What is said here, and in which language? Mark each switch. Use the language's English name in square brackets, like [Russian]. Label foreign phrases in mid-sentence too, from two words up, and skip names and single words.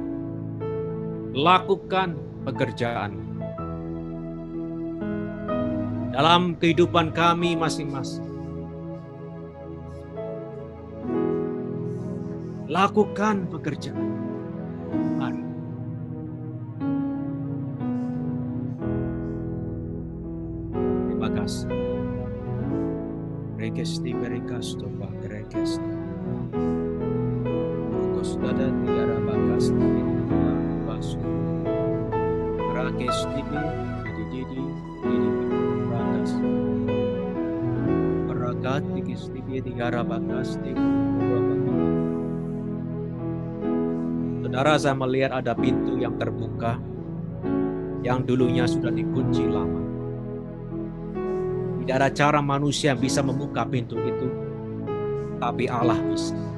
[Indonesian] Lakukan pekerjaan dalam kehidupan kami masing-masing. Lakukan pekerjaan. Mari. Terima kasih. Rekesti berikasto bak rekesti. Rukos dada tiara bakas tibi basu. Rakesti didi bakas. Rakat tikis tibi tiara bakas tibi. Saudara, saya melihat ada pintu yang terbuka yang dulunya sudah dikunci lama. Tidak ada cara manusia bisa membuka pintu itu, tapi Allah bisa.